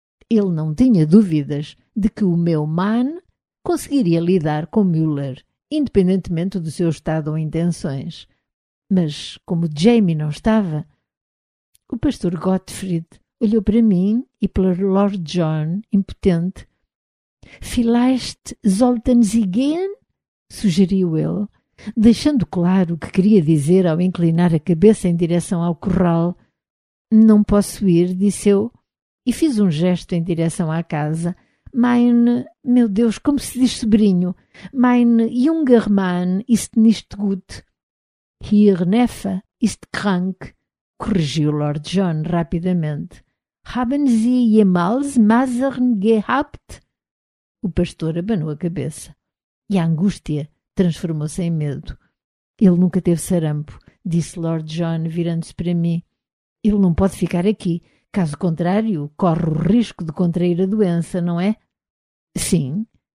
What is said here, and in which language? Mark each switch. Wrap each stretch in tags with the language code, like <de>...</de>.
<pt>Ele não tinha dúvidas de que o meu man conseguiria lidar com Müller, independentemente do seu estado ou intenções. Mas como Jamie não estava, o pastor Gottfried olhou para mim e para Lord John, impotente.</pt> <de>Vielleicht sollten Sie gehen?</de> <pt>Sugeriu ele, deixando claro o que queria dizer ao inclinar a cabeça em direção ao corral. Não posso ir, disse eu, e fiz um gesto em direção à casa.</pt> <de>Meine,</de> <pt>meu Deus, como se diz sobrinho,</pt> <de>meine junger Mann ist nicht gut. Hier Neffe ist krank,</de> <pt>corrigiu Lord John rapidamente.</pt> <de>Haben Sie jemals Masern gehabt?</de> <pt>O pastor abanou a cabeça e a angústia transformou-se em medo. Ele nunca teve sarampo, disse Lord John virando-se para mim. Ele não pode ficar aqui. Caso contrário, corre o risco de contrair a doença, não é? Sim.</pt>